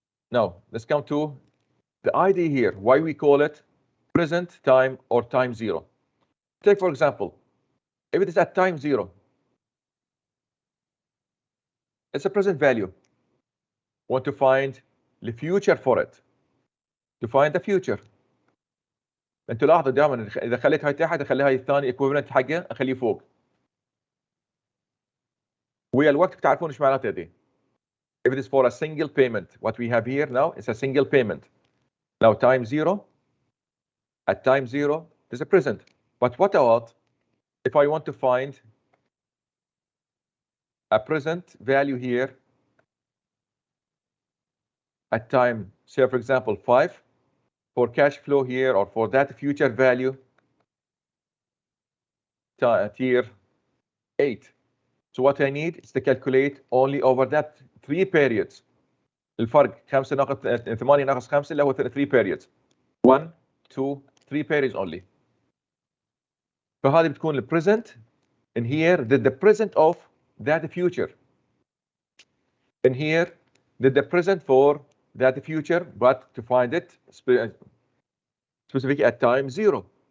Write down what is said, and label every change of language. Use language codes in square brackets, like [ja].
[en] Now, let's come to the idea here, why we call it present time or time zero. Take, for example, if it is at time zero, it's a present value. Want to find the future for it. To find the future. [ar] انتوا لاحظوا دائما اذا خليت هاي تحت اخلي هاي الثاني equivalent حقه اخليه فوق. ويا الوقت بتعرفون ايش معناته دي. [en] If it is for a single payment, what we have here now is a single payment. Now time zero, at time zero, there's a present. But what about if I want to find a present value here at time, say for example 5, for cash flow here or for that future value tier 8. So what I need is to calculate only over that 3 periods. [ar] الفرق 5 ناقص 8 ناقص 5 اللي هو 3 periods. [en] 1, 2, 3 periods only. [ar] فهذه بتكون ال [en] present in here the present of that future. In here the present for that future, but to find it specifically at time zero.